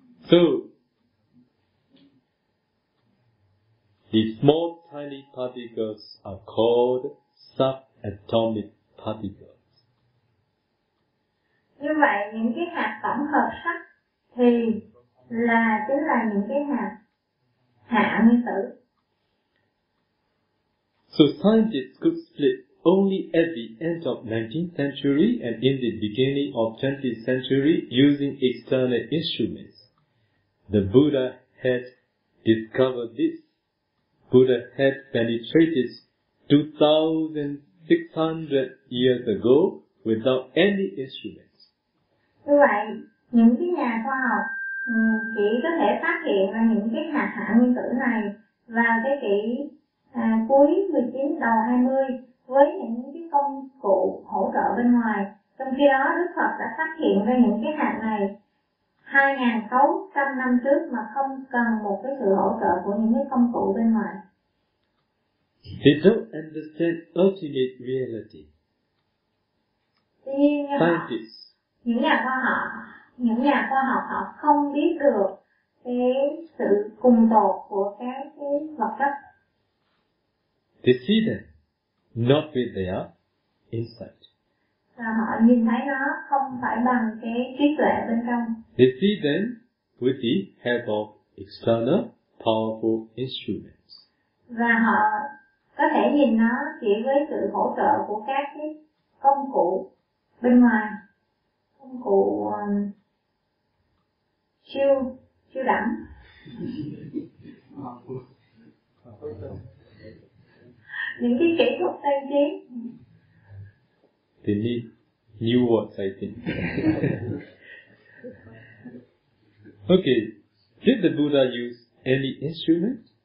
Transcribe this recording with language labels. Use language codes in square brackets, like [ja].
[en] So, the small tiny particles are called subatomic particles. [vi] Như vậy, những cái hạt tổng hợp sắt thì là chính là những cái hạt hạ nguyên tử. [en] So scientists could split only at the end of 19th century and in the beginning of 20th century using external instruments. The Buddha had discovered this. Buddha had penetrated 2,600 years ago without any instruments. [vi] Như vậy, những cái nhà khoa học chỉ có thể phát hiện ra những cái hạt hạ nguyên tử này vào thế kỷ cuối 19, đầu 20 với những cái công cụ hỗ trợ bên ngoài. Trong khi đó, Đức Phật đã phát hiện ra những cái hạt này 2600 năm trước mà không cần một cái sự hỗ trợ của những cái công cụ bên ngoài. [en] They don't understand ultimate reality. Scientists. [vi] Những nhà khoa học họ không biết được cái sự cùng tột của cái vật chất. [en] They see them not with their insight. [vi] Và họ nhìn thấy nó không phải bằng cái trí tuệ bên trong. [en] They see them with the help of external powerful instruments. [vi] Và họ có thể nhìn nó chỉ với sự hỗ trợ của các cái công cụ bên ngoài, công cụ siêu đẳng. Những cái kỹ thuật tiên tiến. [en] They need new words, I think. Okay, did the Buddha use any instrument?